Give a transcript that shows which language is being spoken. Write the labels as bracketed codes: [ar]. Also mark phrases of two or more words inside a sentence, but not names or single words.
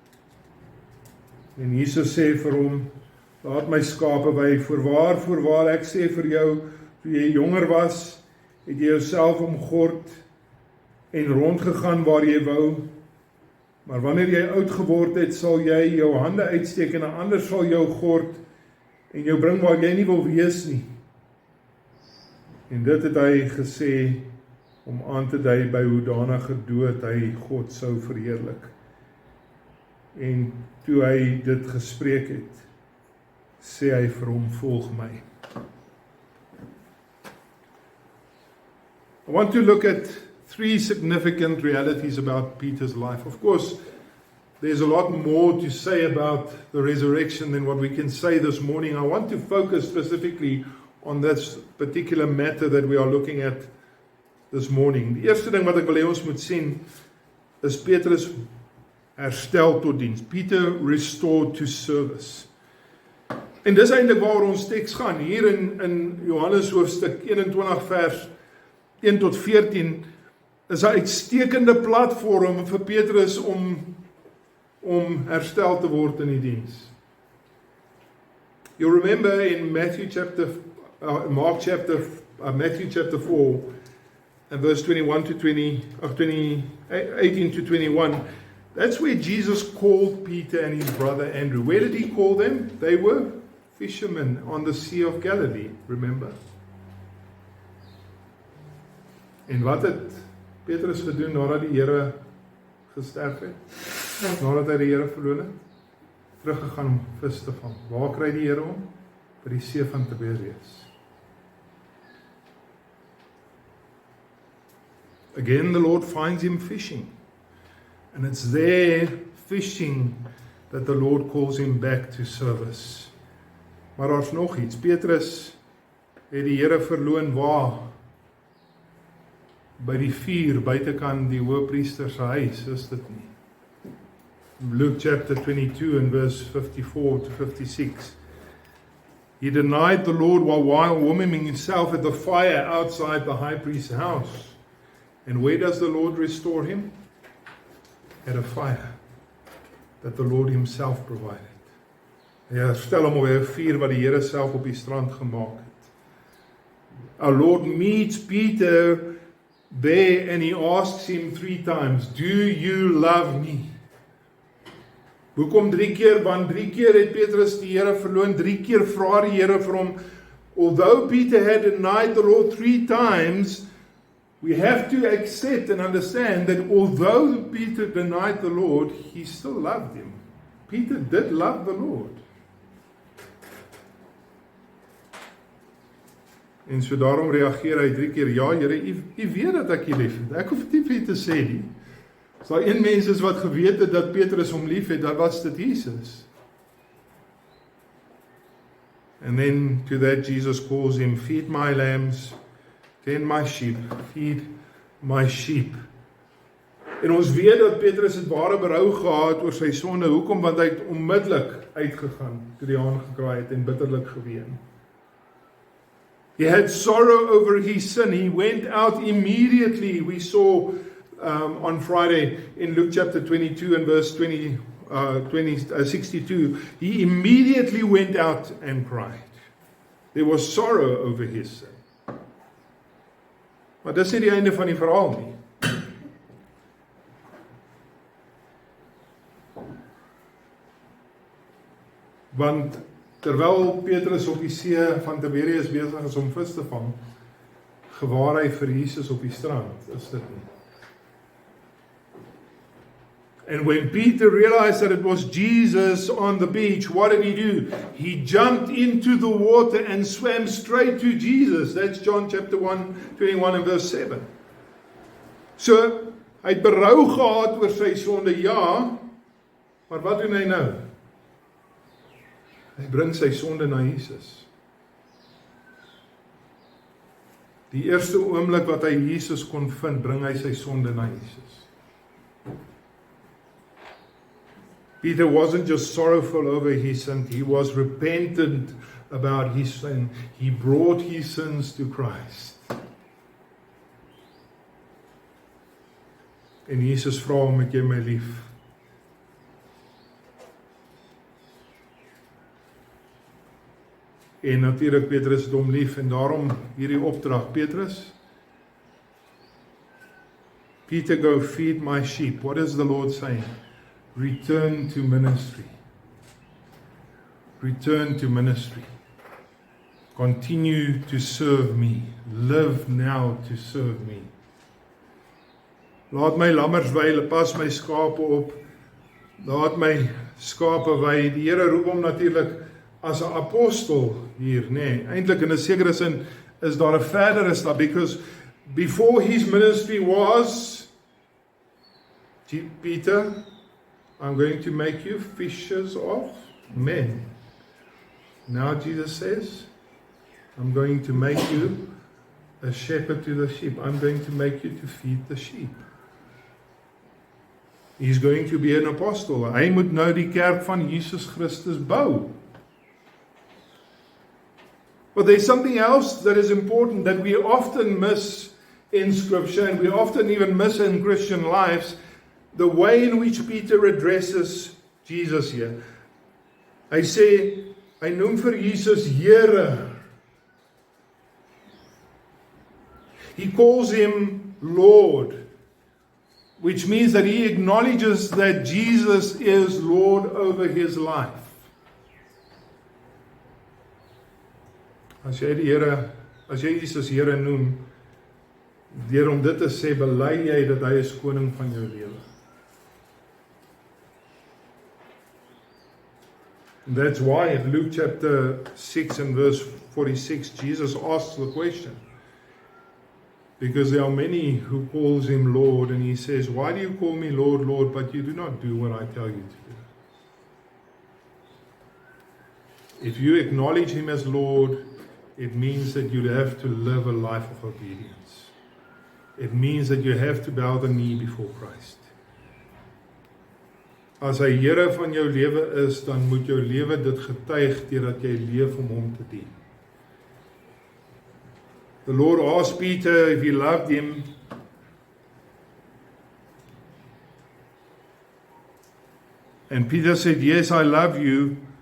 [af] En Jesus sê vir hom, laat my skape wei, voorwaar, ek sê vir jou, toe jy jonger was, het jy jouself omgord en rondgegaan waar jy wou, maar wanneer jy oud geword het, sal jy jou hande uitsteek en 'n ander sal jou gord en jou bring waar jy nie wil wees nie. En dit het hy gesê om aan te dui by hoedanige dood hy God sou verheerlik. En toe hy dit gespreek het, sê hy vir hom, volg my. [en] I want to look at three significant realities about Peter's life. Of course, there's a lot more to say about the resurrection than what we can say this morning. I want to focus specifically on this particular matter that we are looking at this morning. [af] Die eerste ding wat ek wil hê ons moet sien, is Petrus herstel tot diens. [en] Peter restored to service. [af] En dis eintlik waar ons teks gaan, hier in Johannes hoofstuk 21 vers 1 tot 14, is 'n uitstekende platform vir Petrus om herstel te word in die diens. [en] You remember in Matthew chapter 4 and verse 21 to 18 to 21, that's where Jesus called Peter and his brother Andrew. Where did he call them? They were fishermen on the Sea of Galilee, remember? [af] En wat het Petrus gedoen nadat die Here gesterf het? Nadat hy die Here verloon het? Teruggegaan om vis te vang. Waar kry die Here hom? By die see van Tiberias. [en] Again, the Lord finds him fishing. And it's there, fishing, that the Lord calls him back to service. [af] Maar daar's nog iets. Petrus het die Here verloon waar? By die vuur, buitekant die hoëpriester se huis, is dit nie? [en] Luke chapter 22 and verse 54 to 56. He denied the Lord while warming himself at the fire outside the high priest's house. And where does the Lord restore him? At a fire that the Lord himself provided. [af] Hy herstel hom op 'n vuur wat die Here self op die strand gemaak het. [en] Our Lord meets Peter there and he asks him 3 times, do you love me? [af] Hoekom 3 keer? Want 3 keer het Petrus die Here verloon, 3 keer vra die Here vir hom, [en] although Peter had denied the Lord 3 times, we have to accept and understand that although Peter denied the Lord, he still loved him. Peter did love the Lord. [af] En so daarom reageer hy 3 keer, ja Here, U weet dat ek U lief het. Ek hoef dit nie vir U te sê nie. As daar een mens is wat geweet het dat Petrus hom lief het, dan was dit Jesus. [en] And then to that Jesus calls him, feed my lambs, tend my sheep, feed my sheep. [af] En ons weet dat Petrus het ware berou gehad oor sy sonde. Hoekom? Want hy het onmiddellik uitgegaan toe die haan gekraai het en bitterlik geween. [en] He had sorrow over his sin. He went out immediately. We saw on Friday in Luke chapter 22 and verse 62. He immediately went out and cried. There was sorrow over his sin. [af] Maar dis nie die einde van die verhaal nie. Want terwyl Petrus op die see van Tiberias besig is om vis te vang, gewaar hy vir Jesus op die strand, is dit nie? [en] And when Peter realized that it was Jesus on the beach, what did he do? He jumped into the water and swam straight to Jesus. That's John chapter 1, 21 and verse 7. [af] So, hy het berou gehad oor sy sonde, ja, maar wat doen hy nou? Hy bring sy sonde na Jesus. Die eerste oomblik wat hy Jesus kon vind, bring hy sy sonde na Jesus. [en] Peter wasn't just sorrowful over his sin, he was repentant about his sin. He brought his sins to Christ. [af] En Jesus vra hom, het jy my lief? En natuurlik Petrus het hom lief en daarom hierdie opdrag. Petrus, [en] Peter, go feed my sheep. What is the Lord saying? Return to ministry. Return to ministry. Continue to serve me. Live now to serve me. [af] Laat my lammers wei, pas my skape op. Laat my skape wei. Die Here roep hom natuurlik as 'n apostel hier, nee. Eintlik in 'n sekere sin is daar 'n verdere stap, [en] because before his ministry was, Peter, I'm going to make you fishers of men. Now Jesus says, I'm going to make you a shepherd to the sheep. I'm going to make you to feed the sheep. He's going to be an apostle. [af] Hy moet nou die kerk van Jesus Christus bou. [en] But there's something else that is important that we often miss in Scripture, and we often even miss in Christian lives, the way in which Peter addresses Jesus here. [af] Hy sê, hy noem vir Jesus Here. [en] He calls him Lord, which means that he acknowledges that Jesus is Lord over his life. [af] As jy Jesus Here noem, deur om dit te sê, bely jy dat hy is koning van jou lewe. [en] And that's why in Luke chapter 6 and verse 46, Jesus asks the question. Because there are many who calls him Lord, and he says, why do you call me Lord, Lord, but you do not do what I tell you to do? If you acknowledge him as Lord, it means that you have to live a life of obedience. It means that you have to bow the knee before Christ. [af] As hy Here van jou lewe is, dan moet jou lewe dit getuig deurdat jy leef om hom te dien. [en] The Lord asked Peter if he loved him. And Peter said, yes, I love you.